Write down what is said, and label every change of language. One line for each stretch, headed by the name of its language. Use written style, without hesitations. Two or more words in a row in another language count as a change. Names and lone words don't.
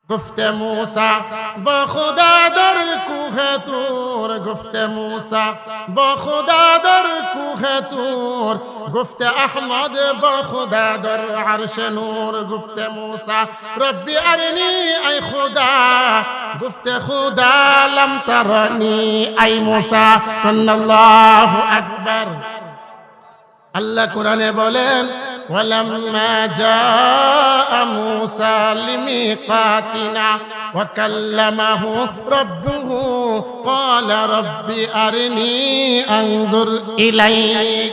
Persian: گفت موسی با خدا در کوه طور، گفت موسی با خدا در کوه طور، گفت احمد با خدا در عرش نور. گفت موسی
Arabic: ربی ارنی
Persian: ای خدا، گفت خدا
Arabic: لم ترنی
Persian: ای موسی.
Arabic: الله اکبر.
Bangla: আল্লাহ কোরআনে বলেন
Arabic: وَلَمَّا جَاءَ مُوسَىٰ لِمِيقَاتِنَا وَكَلَّمَهُ رَبُّهُ قَالَ رَبِّ أَرِنِي أَنظُرْ إِلَيْكَ.